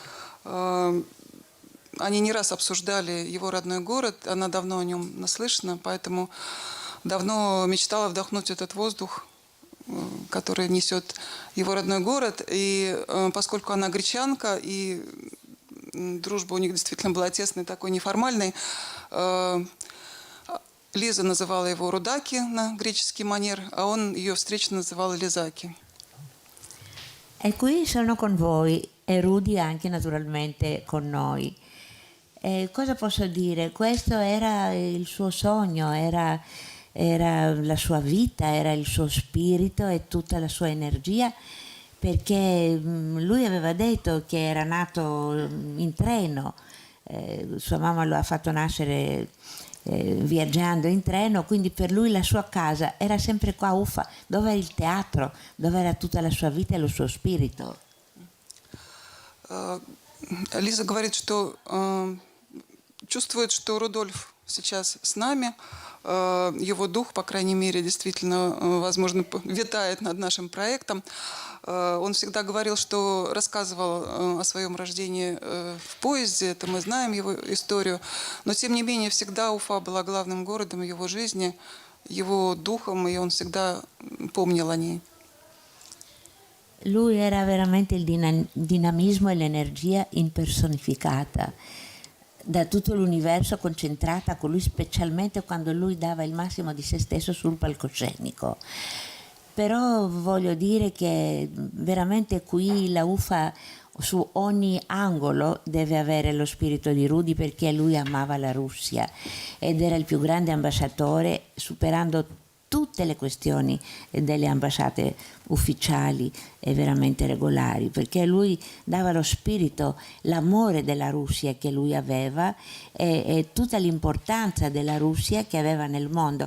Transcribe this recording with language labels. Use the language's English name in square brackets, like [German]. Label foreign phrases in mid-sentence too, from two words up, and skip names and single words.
[Russian] Они не раз обсуждали его родной город, она давно о нем наслышана, поэтому давно мечтала вдохнуть этот воздух, который несет его родной город. И поскольку она гречанка, и дружба у них действительно была тесной, такой неформальной, Лиза называла его Рудаки на греческий манер, а он ее встречно называл Лизаки. [Italian] E qui sono con voi e Rudy anche naturalmente con noi. Cosa posso dire? Questo era il suo sogno, era la sua vita, era il suo spirito e tutta la sua energia, perché lui aveva detto che era nato in treno, sua mamma lo ha fatto nascere viaggiando in treno, quindi per lui la sua casa era sempre qua a Ufa, dove era il teatro, dove era tutta la sua vita e lo suo spirito. [Russian] Лиза говорит, что чувствует, что Рудольф сейчас с нами. Его дух, по крайней мере, действительно, возможно, витает над нашим проектом. Он всегда говорил, что рассказывал о своем рождении в поезде, это мы знаем его историю. Но, tiem не менее, всегда Уфа была главным городом его жизни, его духом, и он всегда помнил о ней. [Italian] Lui era veramente il dinamismo e l'energia impersonificata, da tutto l'universo concentrata con lui, specialmente quando lui dava il massimo di se stesso sul palcoscenico. Però voglio dire che veramente qui la Ufa su ogni angolo deve avere lo spirito di Rudy, perché lui amava la Russia ed era il più grande ambasciatore, superando tutte le questioni delle ambasciate ufficiali e veramente regolari, perché lui dava lo spirito, l'amore della Russia che lui aveva e tutta l'importanza della Russia che aveva nel mondo.